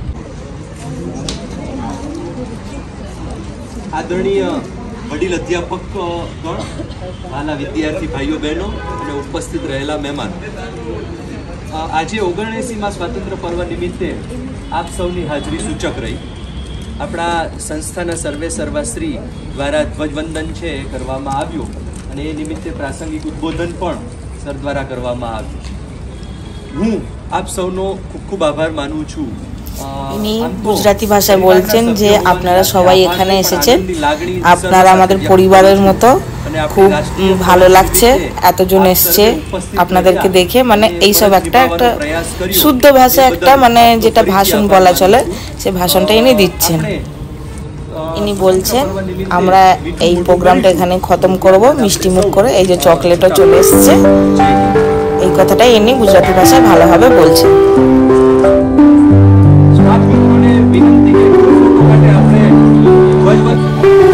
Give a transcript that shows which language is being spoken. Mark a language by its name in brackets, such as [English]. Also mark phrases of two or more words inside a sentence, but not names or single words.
[Gujarati] આદરણીય વડીલ અધ્યાપક ગણ, વાલા વિદ્યાર્થી ભાઈઓ બહેનો અને ઉપસ્થિત રહેલા મહેમાનો, આજે 79મા સ્વાતંત્ર્ય પર્વ નિમિત્તે આપ સૌની હાજરી સૂચક રહી। આપણા સંસ્થાના સર્વેસર્વાશ્રી દ્વારા ધ્વજવંદન છે એ કરવામાં આવ્યું અને એ નિમિત્તે પ્રાસંગિક ઉદ્બોધન પણ સર દ્વારા કરવામાં આવ્યું। હું આપ સૌનો ખૂબ ખૂબ આભાર માનું છું। [Bangla] ইনি গুজরাটি ভাষায় বলছেন যে আপনারা সবাই এখানে এসেছেন, আপনারা আমাদের পরিবারের মতো, খুব ভালো লাগছে, এতজন এসছে আপনাদেরকে দেখে। মানে এইসব একটা একটা শুদ্ধ ভাষা, একটা মানে যেটা ভাষণ বলা চলে, সে ভাষণটা ইনি দিচ্ছেন। ইনি বলছেন আমরা এই প্রোগ্রামটা এখানে খতম করব মিষ্টি মুখ করে। এই যে চকলেটও চলে এসছে, এই কথাটাই ইনি গুজরাটি ভাষায় ভালোভাবে বলছেন। [Gujarati] વિનંતી કે ફોટો માટે આપણે ધ્વજવંદન